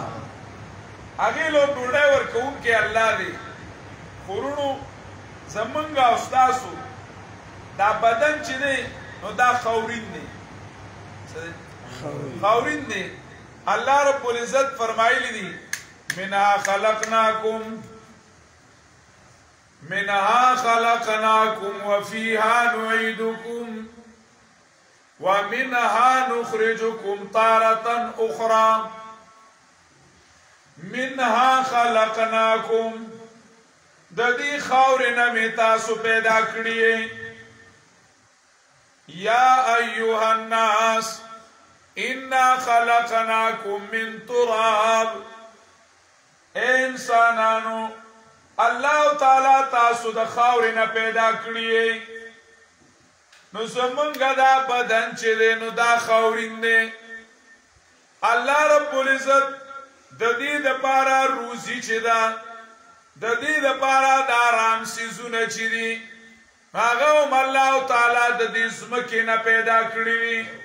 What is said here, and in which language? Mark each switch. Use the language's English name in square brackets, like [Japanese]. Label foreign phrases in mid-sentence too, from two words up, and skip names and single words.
[Pashto] هغې له ډوډۍ ورکوونکی الله دی. خورونو زمونږ او ستاسو دا بدن چې دی نو دا خاورین دی. خاورین دی. الله رب العزت فرمایلی دی [Arabic] منها خلقناكم وفيها نعيدكم ومنها نخرجكم تارة أخرى. منها خلقناكم [Pashto] د دې خاورې نه مې تاسو پیدا کړی. [Arabic] یا ایها الناس انا خلقناكم من تراب. [Pashto] انسانانو الله تعالی تاسو د خاورې نه پیدا کړی. نو زمونږ دا بدن چې دی نو دا خاورین دی. الله رب العزت د دې دپاره روزي چې ده د دې دپاره د آرام څیزونه چې دي هغه هم الله تعالی د دې ځمکې نه پیدا کړي وي.